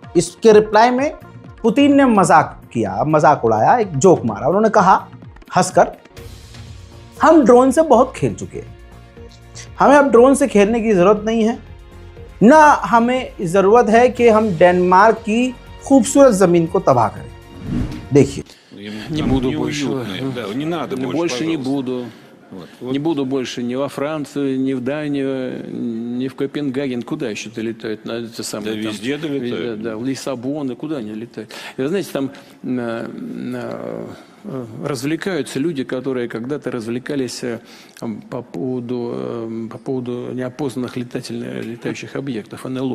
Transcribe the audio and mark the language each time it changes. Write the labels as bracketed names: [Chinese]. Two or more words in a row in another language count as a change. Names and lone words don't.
[Hindi] इसके रिप्लाई में पुतिन ने मजाक किया, मजाक उड़ाया, एक जोक मारा। उन्होंने कहा हंसकर, हम ड्रोन से बहुत खेल चुके हैं, हमें अब ड्रोन से खेलने की ज़रूरत नहीं है, ना हमें ज़रूरत है कि हम डेनमार्क की खूबसूरत ज़मीन को तबाह करें। देखिए, [Russian] Не буду больше. Да, не надо больше, не буду. Не буду больше ни во Францию, ни в Данию, ни в Копенгаген. Куда еще-то летают? На это самое, да там, везде долетают. Да, в Лиссабон, и куда они летают? И вы знаете, там развлекаются люди, которые когда-то развлекались по поводу неопознанных летающих объектов, НЛО.